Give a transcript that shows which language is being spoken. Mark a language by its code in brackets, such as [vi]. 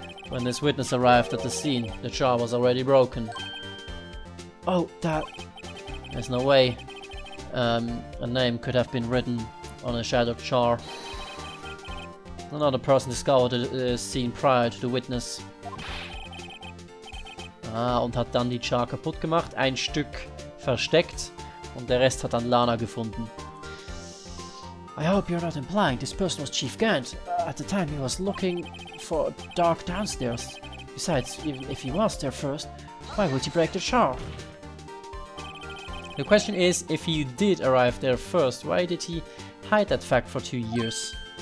[en] When this witness arrived at the scene, the jar was already broken. Oh, that... There's no way a name could have been written on a shattered jar. Another person discovered the scene prior to the witness. [de] Und hat dann die Jar kaputt gemacht, ein Stück versteckt und der Rest hat dann Lana gefunden. [en] I hope you're not implying this person was Chief Gant. At the time he was looking for dark downstairs. Besides, even if he was there first, why would he break the jar? The question is, if he did arrive there first, why did he hide that fact for 2 years?